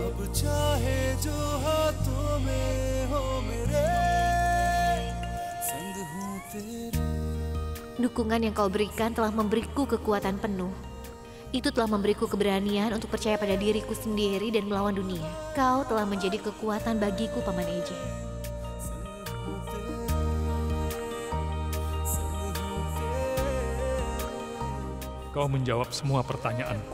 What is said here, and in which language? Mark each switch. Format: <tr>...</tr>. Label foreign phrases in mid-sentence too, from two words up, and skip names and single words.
<hi>चाहे जो हाथों में हो मेरे संग हूँ तेरे.</hi> <id>Dukungan yang kau berikan telah memberiku kekuatan penuh. Itu telah memberiku keberanian untuk percaya pada diriku sendiri dan melawan dunia. Kau telah menjadi kekuatan bagiku, Paman Eje. Kau menjawab semua pertanyaanku.</id>